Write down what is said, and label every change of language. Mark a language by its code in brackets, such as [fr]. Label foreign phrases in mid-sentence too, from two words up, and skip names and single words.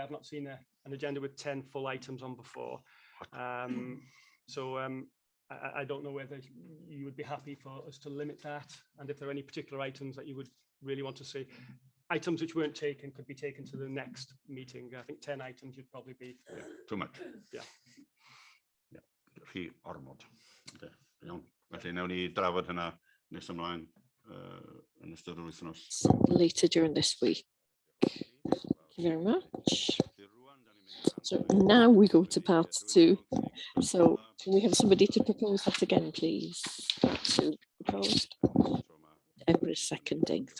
[en] I've not seen an agenda with 10 full items on before. I don't know whether you would be happy for us to limit that, and if there are any particular items that you would really want to see. Items which weren't taken could be taken to the next meeting. I think 10 items would probably be Too much. Yeah. [cy] Rhy ormod. Iawn. Felly newn ni drafod hynna nes ymlaen yn ystod yr wythnos. [en] Later during this week. Thank you very much. So now we go to part 2. So can we have somebody to propose that again, please? To proposed. Emma is seconding.